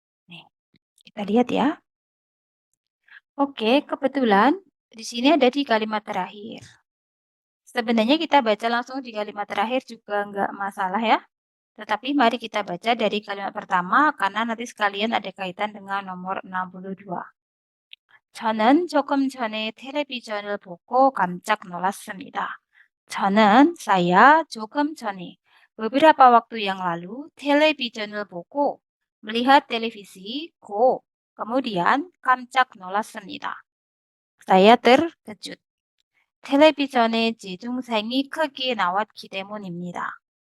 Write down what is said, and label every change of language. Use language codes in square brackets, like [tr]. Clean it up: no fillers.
[id] Nih, kita lihat ya. Oke, kebetulan di sini ada di kalimat terakhir. Sebenarnya kita baca langsung di kalimat terakhir juga nggak masalah ya. Tetapi mari kita baca dari kalimat pertama karena nanti sekalian ada kaitan dengan nomor 62. [ko] 저는 조금 전에 텔레비전을 보고 깜짝 놀랐습니다. [id] saya [ko] 조금 전에 [id] beberapa waktu yang lalu [ko] television을 보고 [id] melihat televisi go kemudian [ko] 깜짝 놀랐습니다. [id] Saya terkejut. [ko] 텔레비전에 제 동생이 크게 나왔기 때문입니다.